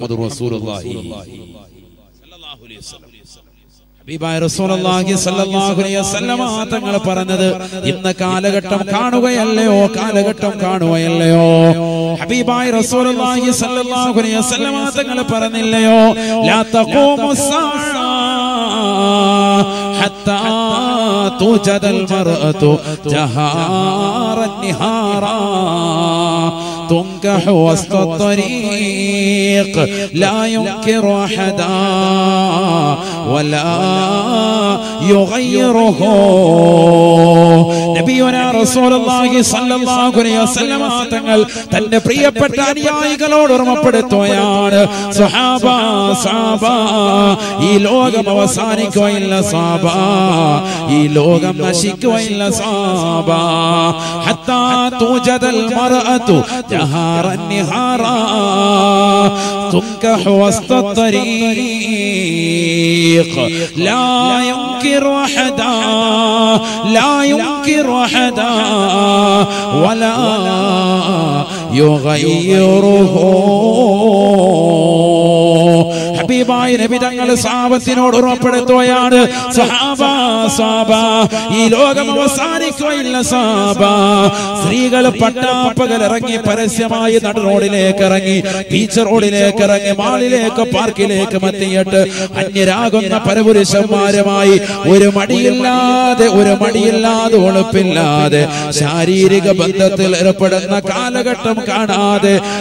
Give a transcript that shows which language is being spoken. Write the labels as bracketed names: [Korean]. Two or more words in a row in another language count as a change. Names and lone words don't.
[Malayalam] മുഹമ്മദ് [Arabic] رسول الله صلى الله عليه وسلم [Malayalam] ഹബീബായ [Arabic] رسول الله صلى الله عليه وسلم [Malayalam] തങ്ങൾ പറഞ്ഞത്, ഇന്ന് കാലഘട്ടം കാണുകയല്ലയോ, കാലഘട്ടം കാണുകയല്ലയോ. [Arabic] ഹബീബായ رسول الله صلى الله عليه وسلم [Malayalam] തങ്ങൾ പറഞ്ഞില്ലയോ, [Arabic] لا تقوم الساعة حتى توجد المرأة جهارا نهارا تنكح وسط الطريق لا ينكر أحدا ولا يغيره. [Malayalam] നബിയുനാ [Arabic] رسول الله صلى الله عليه وسلم [Malayalam] തങ്ങൾ തന്റെ പ്രിയപ്പെട്ട അനുയായികളോട് ഓർമ്മപ്പെടുത്തുകയാണ്, സ്വഹാബ സ്വഹാബ, ഈ ലോകം അവസാനിക്കുകയില്ല സ്വഹാബ, ഈ ലോകം നശിക്കുകയില്ല സ്വഹാബ. [Arabic] حتى توجد المرأة جهارا نهارا تنكح وسط الطريق لا ينكر أحدا لا ينكر أحدا ولا يغيره. [Malayalam] ഹബീബായ നബി തങ്ങൾ സഹാബത്തിനോട് ഓർമ്മപ്പെടുത്തുകയാണ്, സഹാബ സഹാബ, ഈ ലോകം അവസാനിക്കുകയില്ല സഹാബ. സ്ത്രീകൾ പട്ടാപ്പകൽ ഇറങ്ങി പരസ്യമായി നട റോഡിലേക്ക് ഇറങ്ങി, ബീച്ച് റോഡിലേക്ക് ഇറങ്ങി, മാളിലേക്ക് പാർക്കിലേക്ക് എത്തിയിട്ട് അന്യരാകുന്ന പരപുരുഷന്മാരുമായി ഒരു മടിയില്ലാതെ ഒളിപ്പില്ലാതെ ശാരീരിക ബന്ധത്തിൽ ഏർപ്പെടുന്ന കാലഘട്ടം കാണാതെ